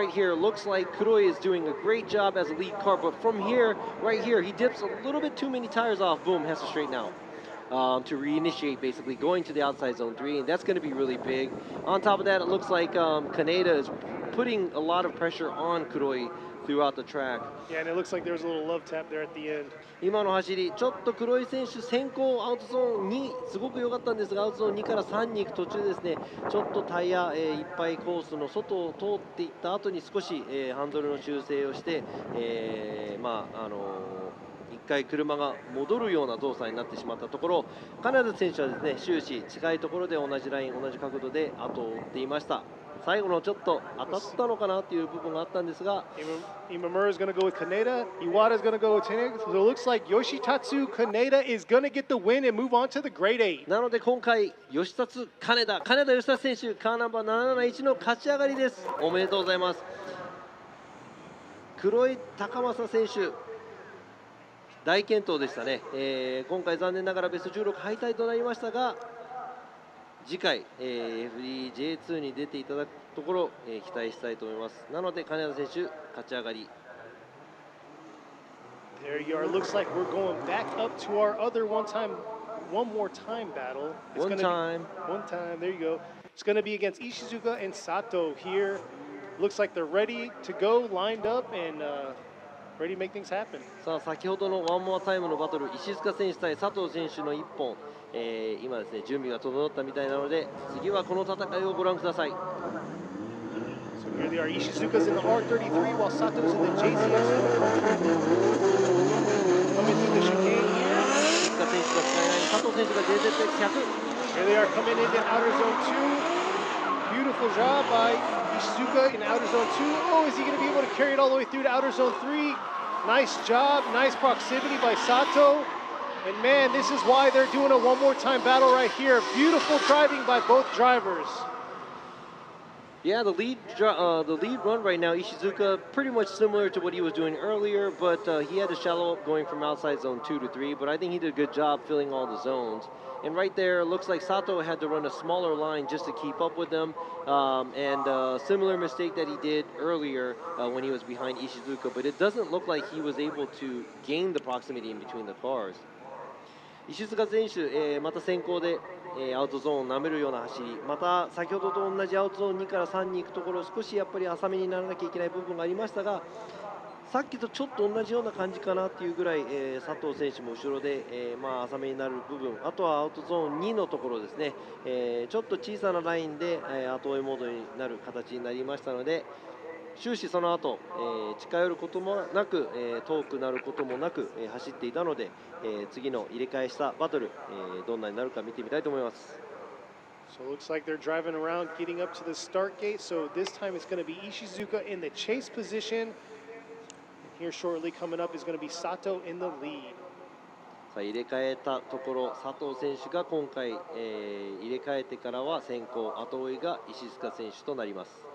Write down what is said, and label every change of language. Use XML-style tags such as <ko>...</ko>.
<en>Right here, looks like Kuroi is doing a great job as a lead car, but from here, right here, he dips a little bit too many tires off. Boom, has to straighten out. To reinitiate, basically going to the outside zone 3, and that's going to be really big. On top of that, it looks like Kaneda is putting a lot of pressure on Kuroi throughout the track. Yeah, and it looks like there was a little love tap there at the end.</en> <ja>今の走り、ちょっと黒井選手、先行アウトゾーン2、すごく良かったんですが、アウトゾーン2から3に行く途中ですね、ちょっとタイヤ、いっぱいコースの外を通っていった後に少し、ハンドルの修正をして、一回車が戻るような動作になってしまったところ、金田選手はですね、終始近いところで同じライン、同じ角度で後を追っていました。最後のちょっと当たったのかなという部分があったんですが、</ja> <en>Imamura is going to go with Kaneda, Iwata is going to go with Kaneda, so it looks like Yoshitatsu Kaneda is going to get the win and move on to the Grade 8.</en> <ja>なので今回、吉達金田吉達選手、カーナンバー771の勝ち上がりです。おめでとうございます。黒井高政選手、大健闘でしたね。今回残念ながらベスト16敗退となりましたが、次回、FDJ2 に出ていただくところ、期待したいと思います。なので金田選手、勝ち上がり。</ja> <en>There you are. Looks like we're going back up to our other one more time battle. One time. There you go. It's going to be against Ishizuka and Sato here. Looks like they're ready to go, lined up, and ready to make things happen.</en> <ja>さあ、先ほどのワンモアタイムのバトル、石塚選手対佐藤選手の1本、今ですね、準備が整ったみたいなので、次はこの戦いをご覧ください。</ja> <en>So here they are. Ishizuka's in the R33 while Sato's in the JCS. Coming through the chicane here.</en> <ja>石塚選手がスカイライン、佐藤選手が JZX100。</ja> <en>Here they are coming into outer zone 2. Beautiful job by Ishizuka in outer zone 2. Oh, is he going to be able to carry it all the way through to outer zone 3? Nice job, nice proximity by Sato. And man, this is why they're doing a one more time battle right here. Beautiful driving by both drivers. Yeah, the lead run right now, Ishizuka, pretty much similar to what he was doing earlier, but he had to shallow up going from outside zone 2 to 3, but I think he did a good job filling all the zones. And right there, looks like Sato had to run a smaller line just to keep up with them, and similar mistake that he did earlier when he was behind Ishizuka, but it doesn't look like he was able to gain the proximity in between the cars.</en> <ja>石塚選手、また先行で、アウトゾーンを舐めるような走り、また先ほどと同じアウトゾーン2から3に行くところ、少しやっぱり浅めにならなきゃいけない部分がありましたが、さっきとちょっと同じような感じかなっていうぐらい、佐藤選手も後ろで、浅めになる部分、あとはアウトゾーン2のところですね、ちょっと小さなラインで、後追いモードになる形になりましたので、終始その後、近寄ることもなく、遠くなることもなく、走っていたので、次の入れ替えしたバトル、どんなになるか見てみたいと思います。</ja> <en>So it looks like they're driving around, getting up to the start gate. So this time it's going to be Ishizuka in the chase position. Here shortly coming up is going to be Sato in the lead.</en> <ja>さあ入れ替えたところ、佐藤選手が今回、入れ替えてからは先行、後追いが石塚選手となります。</ja>